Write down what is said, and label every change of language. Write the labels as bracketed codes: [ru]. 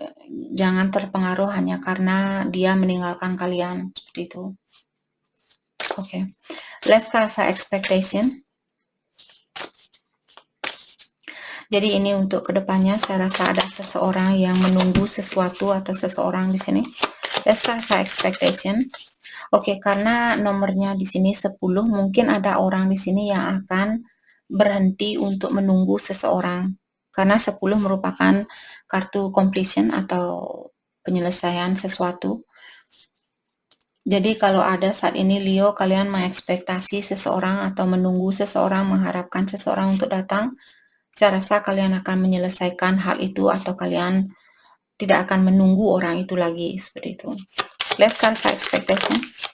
[id] Jangan terpengaruh hanya karena dia meninggalkan kalian, seperti itu. [en] Oke, let's clarify expectation. [id] Jadi ini untuk kedepannya, saya rasa ada seseorang yang menunggu sesuatu atau seseorang di sini. [en] Let's clarify expectation. [id] Oke, karena nomornya di sini 10, mungkin ada orang di sini yang akan berhenti untuk menunggu seseorang. Karena 10 merupakan kartu completion atau penyelesaian sesuatu. Jadi kalau ada saat ini Leo, kalian mengekspektasi seseorang atau menunggu seseorang, mengharapkan seseorang untuk datang, saya rasa kalian akan menyelesaikan hal itu, atau kalian tidak akan menunggu orang itu lagi, seperti itu. [en] Let's clarify expectation.